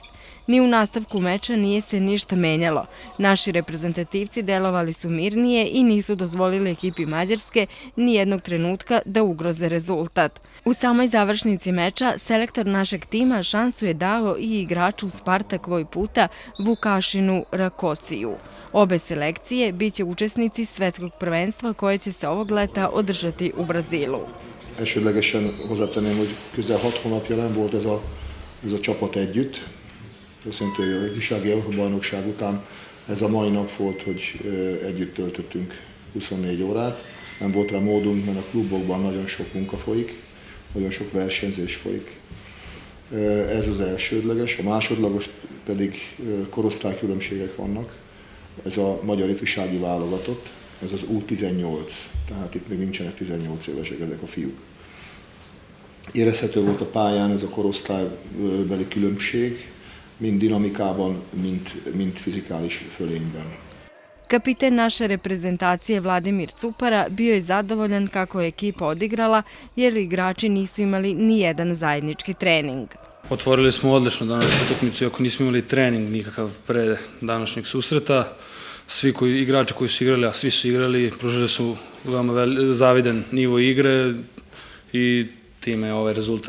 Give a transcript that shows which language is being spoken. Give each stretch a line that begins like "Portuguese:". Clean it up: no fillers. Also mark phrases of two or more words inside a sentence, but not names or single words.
Serbian: Ni u nastavku meča nije se ništa menjalo. Naši reprezentativci delovali su mirnije i nisu dozvolili ekipi Mađarske ni jednog trenutka da ugroze rezultat. U samoj završnici meča selektor našeg tima šansu je dao i igraču Spartak Vojputa Vukašinu Rakociju. Obe selekcije biće učesnici svetskog prvenstva koje će se ovog leta održati u Brazilu.
Hungarian: Elsődlegesen hozzátenném, hogy közel 6 hónapja nem volt ez a csapat együtt. Köszöntő a ifjúsági Európa-bajnokság után ez a mai nap volt, hogy együtt töltöttünk 24 órát. Nem volt rá módunk, mert a klubokban nagyon sok munka folyik, nagyon sok versenyzés folyik. Ez az elsődleges, a másodlagos pedig korosztálykülönbségek vannak. Ez a magyar ifjúsági válogatott, ez az U18, tehát itt még nincsenek 18 évesek ezek a fiúk. Érezhető volt a pályán ez a korosztálybeli különbség, mind dinamikában, mind fizikális fölényben.
Serbian: Kapiten naše reprezentacije Vladimir Cupara bio je zadovoljan kako je ekipa odigrala jer igrači nisu imali ni jedan zajednički trening. Otvorili smo odlično danas utakmicu, iako nismo imali trening nikakav pre današnjeg susreta. Svi igrači koji su igrali, a svi su igrali, pružili su veoma zavidan nivo igre i time je ovaj rezultat.